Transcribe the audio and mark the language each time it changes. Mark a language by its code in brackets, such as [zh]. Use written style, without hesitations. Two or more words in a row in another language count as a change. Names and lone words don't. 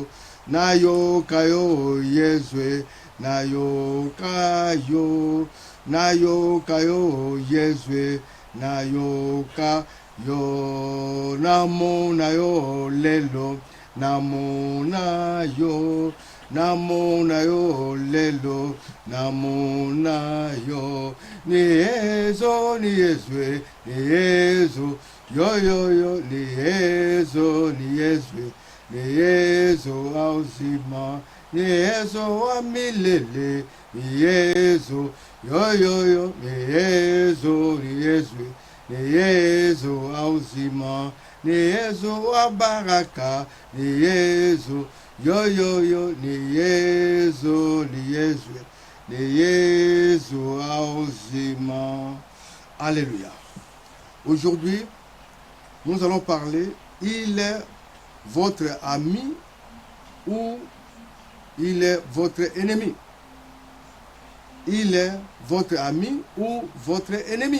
[ln] Nayoka yo Yesu, nayoka yo Yesu, nayoka yo. Namona yo lelo, namona yo lelo, namona yo. [sw] Ni Yesu, yo, ni Yesu. Ni Yesu auzima, ni Yesu wa milele, ni Yesu, yo, ni Yesu, ni Yesu auzima, ni Yesu wa baraka, ni Yesu, yo, ni Yesu, ni Yesu auzima. [fr] Alléluia. Aujourd'hui, nous allons parler, il est votre ami ou il est votre ennemi. Il est votre ami ou votre ennemi.